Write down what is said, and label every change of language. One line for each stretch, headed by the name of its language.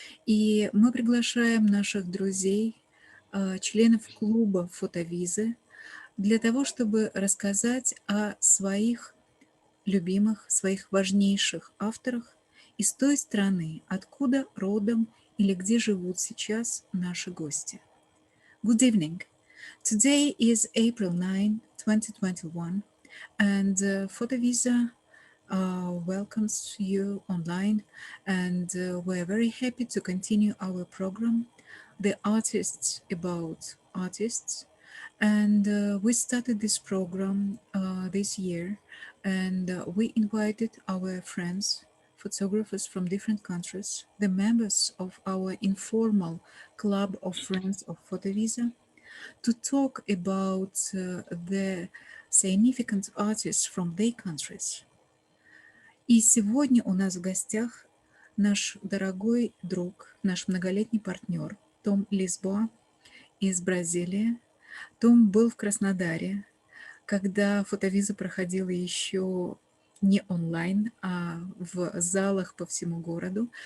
Russian: И мы приглашаем наших друзей, членов клуба FotoVisa, для того, чтобы рассказать о своих любимых, своих важнейших авторах из той страны, откуда родом или где живут сейчас наши гости.
English: Good evening. Today is April 9, 2021, and PhotoVisa welcomes you online, and we're very happy to continue our program, The Artists About Artists. And we started this program this year, and we invited our friends, photographers from different countries, the members of our informal club of friends of PhotoVisa, to talk about the significant artists from their countries.
Russian: И сегодня у нас в гостях наш дорогой друг, наш многолетний партнер Том Лисбоа из Бразилии. Том был в Краснодаре, когда фотовиза проходила еще не онлайн, а в залах по всему городу.